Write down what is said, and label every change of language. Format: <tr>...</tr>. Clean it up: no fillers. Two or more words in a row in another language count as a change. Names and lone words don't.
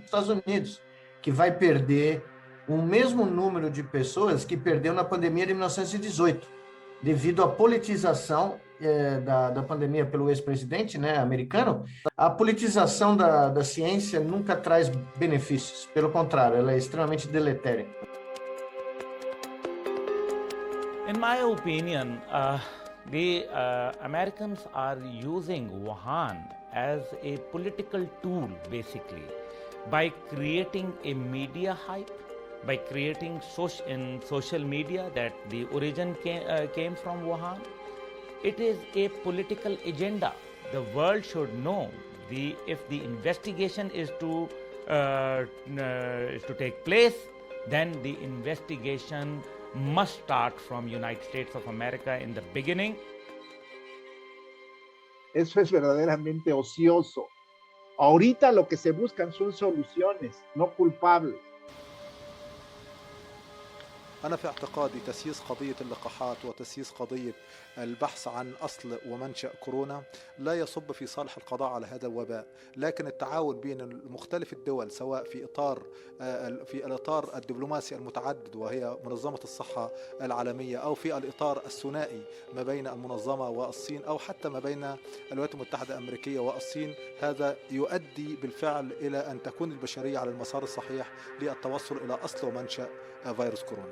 <pt>Estados Unidos, que vai perder o mesmo número de pessoas que perdeu na pandemia de 1918, devido à politização da pandemia pelo ex-presidente, né, americano. A politização da ciência nunca traz benefícios, pelo contrário, ela é extremamente deletéria.</pt> <en>In my opinion, the Americans are using Wuhan as a political tool, basically, by creating a media hype, by creating in social media that the origin came from Wuhan. It is a political agenda. The world should know if the investigation is to take place, then the investigation must start from United States of America in the beginning.</en> <es>Eso es verdaderamente ocioso. Ahorita lo que se buscan son soluciones, no culpables.</es> <ar>أنا في اعتقادي تسييس قضية اللقاحات وتسييس قضية البحث عن أصل ومنشأ كورونا لا يصب في صالح القضاء على هذا الوباء، لكن التعاون بين مختلف الدول سواء في الإطار الدبلوماسي المتعدد وهي منظمة الصحة العالمية أو في الإطار الثنائي ما بين المنظمة والصين أو حتى ما بين الولايات المتحدة الأمريكية والصين، هذا يؤدي بالفعل إلى أن تكون البشرية على المسار الصحيح للتوصل إلى أصل ومنشأ فيروس كورونا.</ar>